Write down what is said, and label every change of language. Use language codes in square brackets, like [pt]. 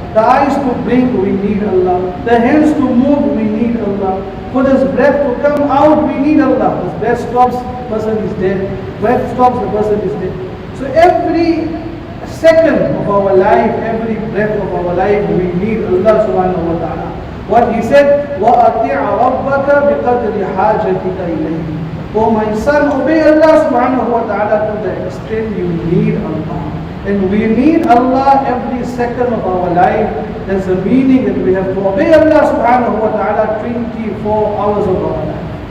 [en] The eyes to blink, we need Allah. The hands to move, we need Allah. For this breath to come out, we need Allah. This breath stops, the person is dead. Breath stops, the person is dead. So every second of our life, every breath of our life, we need Allah subhanahu wa ta'ala. What he said, [ar] وَأَطِعَ رَبَّكَ بِقَدْرِ حَاجَتِكَ إِلَيْهِ. [en] Oh my son, obey Allah subhanahu wa ta'ala to the extent you need Allah. And we need Allah every second of our life. There's a meaning that we have to obey Allah subhanahu wa ta'ala 24 hours of our life.